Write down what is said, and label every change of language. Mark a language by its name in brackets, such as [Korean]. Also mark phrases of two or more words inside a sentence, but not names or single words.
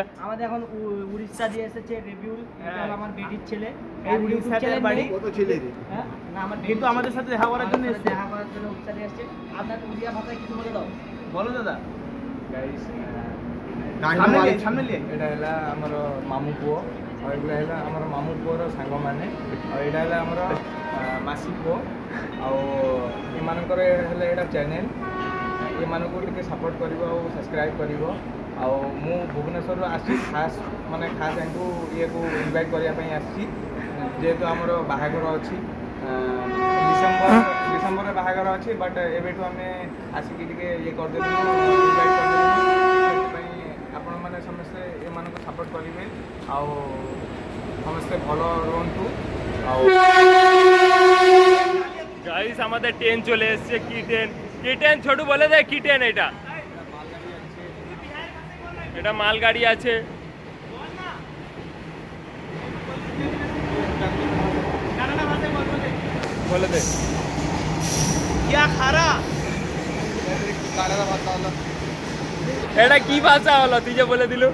[Bangla] আমাদের এখন উড়িষ্যা দিয়ে এসেছে রিভিউল, এটা হলো আমার বেটির ছেলে। এই উড়িষ্যার বাড়ি কত ছেলে রে? হ্যাঁ না, আমার কিন্তু আমাদের সাথে দেখা করার জন্য এসেছে। দেখা করার জন্য উড়িষ্যা দিয়ে এসেছে। আপনার উড়িয়া ভাষায় কিছু বলে দাও। বলো দাদা। গাইস সামনে লিয়ে [Odia] এটা ହେଲା ଆମର ମାମୁଁ ପୁଅ, ଆଉ ଏଗୁଡ଼ା ହେଲା ଆମର ମାମୁଁ ପୁଅର ସାଙ୍ଗମାନେ, ଆଉ ଏଇଟା ହେଲା ଆମର ମାସି ପୁଅ। ଆଉ ଏମାନଙ୍କର ହେଲେ ଏଇଟା ଚ୍ୟାନେଲ୍, ଏମାନଙ୍କୁ ଟିକେ ସପୋର୍ଟ କରିବ ଆଉ ସବସ୍କ୍ରାଇବ୍ କରିବ। ଆଉ ମୁଁ ଭୁବନେଶ୍ୱରରୁ ଆସିଛି, ଖାସ୍ ୟାଙ୍କୁ ଇଏକୁ ଇନଭାଇଟ୍ କରିବା ପାଇଁ ଆସିଛି, ଯେହେତୁ ଆମର ବାହାଘର ଅଛି। ଡିସେମ୍ବରରେ ବାହାଘର ଅଛି, ବଟ୍ ଏବେଠୁ ଆମେ ଆସିକି ଟିକେ ଇଏ କରିଦେଲୁ, ଇନଭାଇଟ୍ କରିଦେଲୁ। ସେଥିପାଇଁ ଆପଣମାନେ ସମସ୍ତେ ଏମାନଙ୍କୁ ସପୋର୍ଟ କରିବେ, ଆଉ ସମସ୍ତେ ଭଲ ରୁହନ୍ତୁ। ଆଉ [Bangla] গাইস আমাদের ট্রেন চলে এসেছে। কি ট্রেন ছোটু বলে দেয়, কি ট্রেন? এটা মালগাড়ি আছে। বলে দে এটা কি ভাষা হলো, তুই যে বলে দিল।